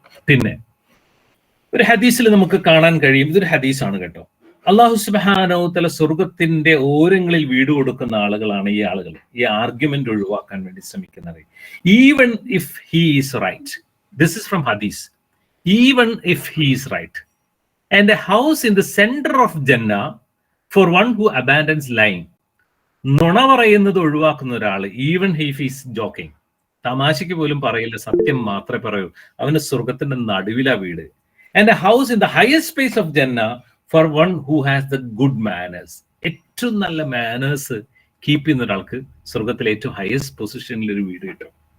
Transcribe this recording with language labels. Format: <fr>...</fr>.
<ml>പിന്നെ ഒരു ഹദീസിൽ നമുക്ക് കാണാൻ കഴിയും, ഇതൊരു ഹദീസാണ് കേട്ടോ, അള്ളാഹു സുബ്ഹാനഹു തആല സ്വർഗത്തിന്റെ ഓരങ്ങളിൽ വീട് കൊടുക്കുന്ന ആളുകളാണ് ഈ ആളുകൾ, ഈ ആർഗ്യുമെന്റ് ഒഴിവാക്കാൻ വേണ്ടി ശ്രമിക്കുന്നത്.</ml> <en>Even if he is right, this is from ഹദീസ്, even if he is right, and a house in the center of Jannah for one who abandons lying.</en> <ml>നുണ പറയുന്നത് ഒഴിവാക്കുന്ന ഒരാൾ,</ml> <en>even if is joking,</en> <ml>തമാശയ്ക്ക് പോലും പറയില്ല, സത്യം മാത്രമേ പറയൂ, അവന് സ്വർഗത്തിന്റെ നടുവിലാ വീട്.</ml> <en>And a house in the highest space of ജന്ന for one who has the good manners.</en> <ml>ഏറ്റവും നല്ല മാനേഴ്സ് കീപ്പ് ചെയ്യുന്ന ഒരാൾക്ക് സ്വർഗത്തിലെ ഏറ്റവും ഹയസ്റ്റ് പൊസിഷനിൽ ഒരു വീട് കിട്ടും.</ml>